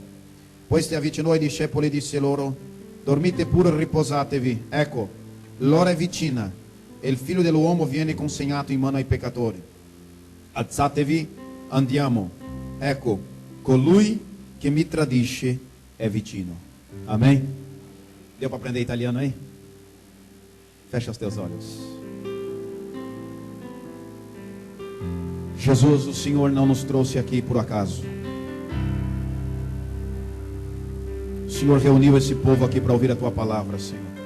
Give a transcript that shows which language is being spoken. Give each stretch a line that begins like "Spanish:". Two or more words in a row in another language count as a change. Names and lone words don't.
Italian: Poi si avvicinò ai discepoli e disse loro: Dormite pure e riposatevi. Ecco, l'ora è vicina e il figlio dell'uomo viene consegnato in mano ai peccatori. Alzatevi, andiamo. Ecco, colui che mi tradisce è vicino.
Portuguese: Amém? Deu para aprender italiano aí? Fecha os teus olhos. Jesus, o Senhor não nos trouxe aqui por acaso. O Senhor reuniu esse povo aqui para ouvir a Tua palavra, Senhor.